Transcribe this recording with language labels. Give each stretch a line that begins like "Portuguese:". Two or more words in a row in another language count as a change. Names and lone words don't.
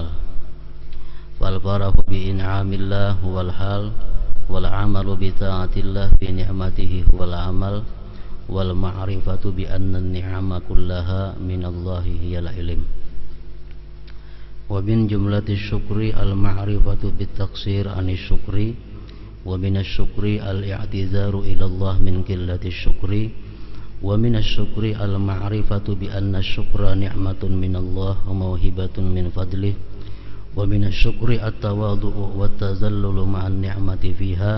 Arabic: والفرح بإنعام الله والحال والعمل بطاعة الله بنعمته والعمل والمعرفة بأن النعم كلها من الله هي العلم. ومن جملة الشكر المعرفة بالتقصير عن الشكر ومن الشكر الاعتذار إلى الله من قلة الشكر ومن الشكر المعرفة بأن الشكر نعمة من الله وموهبة من فضله ومن الشكر التواضع والتذلل مع النعمة فيها